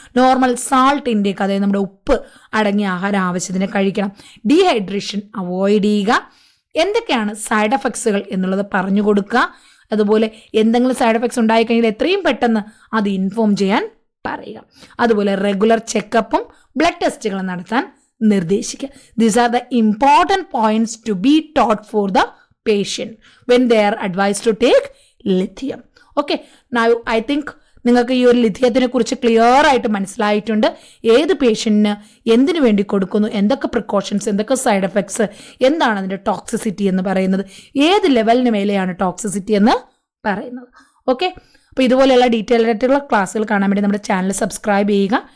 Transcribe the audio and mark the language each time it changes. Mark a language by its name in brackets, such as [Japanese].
[Malayalam] Normal salt intake, അതായത് നമ്മുടെ ഉപ്പ് അടങ്ങിയ ആഹാരം ആവശ്യത്തിന് കഴിക്കണം. ഡീഹൈഡ്രേഷൻ അവോയ്ഡ് ചെയ്യുക. എന്തൊക്കെയാണ് സൈഡ് എഫക്ട്സുകൾ എന്നുള്ളത് പറഞ്ഞു കൊടുക്കുക. അതുപോലെ എന്തെങ്കിലും സൈഡ് എഫക്ട്സ് ഉണ്ടായിക്കഴിഞ്ഞാൽ എത്രയും പെട്ടെന്ന് അത് ഇൻഫോം ചെയ്യാൻ പറയുക. അതുപോലെ റെഗുലർ ചെക്കപ്പും ബ്ലഡ് ടെസ്റ്റുകൾ നടത്താൻ നിർദ്ദേശിക്കുക. [English] These are the important points to be taught for the patient when they are advised to take lithium. Okay, now I think [Malayalam] നിങ്ങൾക്ക് ഈ ഒരു ലിഥിയത്തിനെ കുറിച്ച് ക്ലിയർ ആയിട്ട് മനസ്സിലായിട്ടുണ്ട്. ഏത് പേഷ്യൻറ്റിന് എന്തിനു വേണ്ടി കൊടുക്കുന്നു, എന്തൊക്കെ പ്രിക്കോഷൻസ്, എന്തൊക്കെ സൈഡ് എഫക്ട്സ്, എന്താണ് അതിൻ്റെ ടോക്സിസിറ്റി എന്ന് പറയുന്നത്, ഏത് ലെവലിന് മേലെയാണ് ടോക്സിസിറ്റി എന്ന് പറയുന്നത്. ഓക്കെ, അപ്പോൾ ഇതുപോലെയുള്ള ഡീറ്റെയിൽ ആയിട്ടുള്ള ക്ലാസ്സുകൾ കാണാൻ വേണ്ടി നമ്മുടെ ചാനൽ സബ്സ്ക്രൈബ് ചെയ്യുക.